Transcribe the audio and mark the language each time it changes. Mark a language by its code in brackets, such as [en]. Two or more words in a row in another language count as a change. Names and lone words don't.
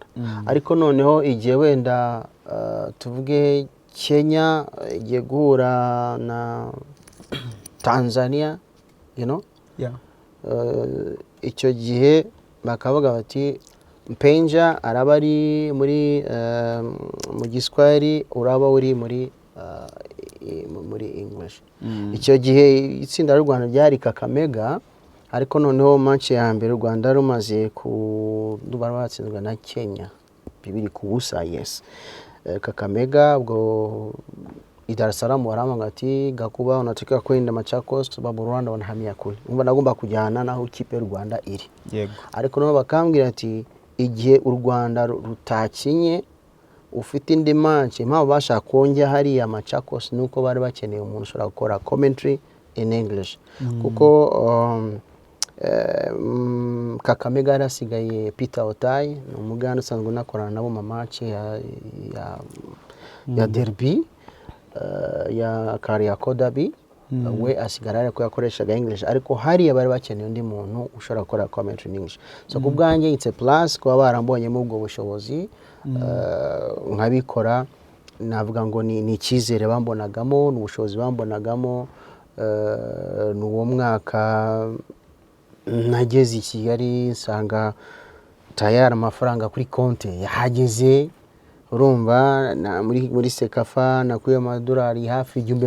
[rw] Ariko noneho igihe wenda tuvuge Kenya igiye guhura na Tanzania, icyo gihe bakavuga bati Mpenja araba ari mu Giswahili, uraba uri muri English. Icyo gihe itsinda ry'u Rwanda ryari Kakamega, ariko noneho match ya mbere u Rwanda rumaze batsinzwe na Kenya 2-0. Yes, Kakamega ubwo Dar es Salaam waramanga ati Gakuba [sw] unatakiwa kwenda [rw] Machakos, babu Rwanda [sw] wanahamia kule. [rw] Umva nagomba kujyana naho ikipe y'u Rwanda iri. Yego. Ariko no bakambwira ati igihe u Rwanda rutakinye ufite indi match, impamvu bashaka konjya hari ya Machakos nuko bari bakeneye umuntu ushobora gukora [en] commentary in English [rw] kuko Kakamega yarasigaye Peter Otai ni umuganda usanzwe unakorana nabo mu match ya derby ya Kariako derby we asigara ariko yakoreshaga English ariko hari bari bakeneye undi muntu ushobora gukora [en] commentary in English [rw] so kubwanjye [en] it's a plus [rw] kuba barambonyemo ubwo bushobozi nkabikora navuga ngo ni icyizere bambonagamo n'ubushobozi bambonagamo n'uwo mwaka nageze i Kigali nsanga tayari amafaranga kuri konti yahageze urumva muri Sekafa nakuye amadolari hafi